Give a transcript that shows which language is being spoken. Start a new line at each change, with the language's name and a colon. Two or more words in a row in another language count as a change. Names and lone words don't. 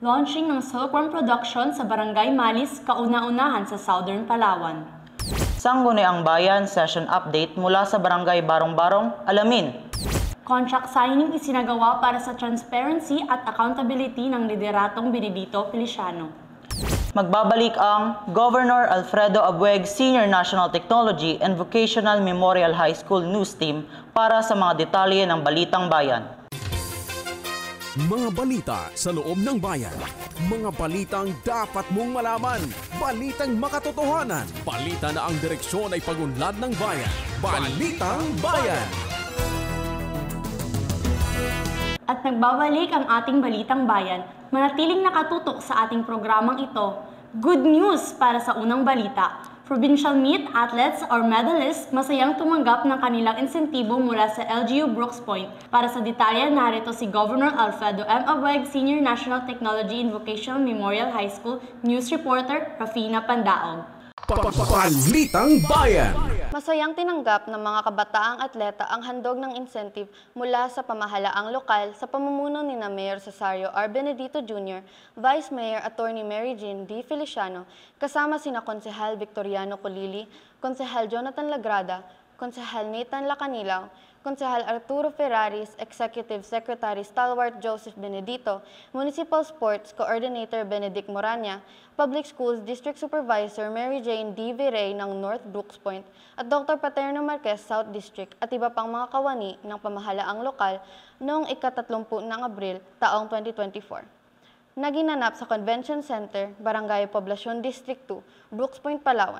Filipino: Launching ng silkworm production sa Barangay Malis, kauna-unahan sa Southern Palawan. Sangguniang Bayan
English: Session Update
Filipino: mula sa Barangay Barong-Barong, Alamin.
English: Contract signing
Filipino: isinagawa para sa transparency at accountability ng lideratong Benedito Feliciano. Magbabalik ang Governor Alfredo Abueg Senior National Technology and Vocational Memorial High School News Team para sa mga detalye ng Balitang Bayan. Mga balita sa loob ng bayan. Mga balitang dapat mong malaman. Balitang makatotohanan. Balita na ang direksyon ay pagunlad ng bayan. Balitang Bayan. At nagbabalik ang ating Balitang Bayan. Manatiling nakatutok sa ating programang ito.
English: Good news
Filipino: para sa unang balita.
English: Provincial meet athletes or medalists
Filipino: masayang tumanggap ng kanilang insentibo mula sa LGU Brooks Point. Para sa detalye, narito si Governor Alfredo M. Abueg, Senior National Technology and Vocational Memorial High School News Reporter Rafina Pandaog. Balitang Bayan. Masayang tinanggap ng mga kabataang atleta ang handog ng incentive mula sa pamahalaang lokal sa pamumuno ni Mayor Cesario R. Benedito Jr., Vice Mayor Attorney Mary Jane D. Feliciano, kasama sina Konsehal Victoriano Colili, Konsehal Jonathan Lagrada, Konsehal Nathan Lacanilaw, Konsehal Arturo Ferraris, Executive Secretary Stalwart Joseph Benedito, Municipal Sports Coordinator Benedict Moranya, Public Schools District Supervisor Mary Jane D. Viray ng North Brooks Point, at Dr. Paterno Marquez South District at iba pang mga kawani ng pamahalaang lokal noong ika-30 ng Abril taong 2024. Naginanap sa Convention Center, Barangay Poblacion District 2, Brooks Point, Palawan.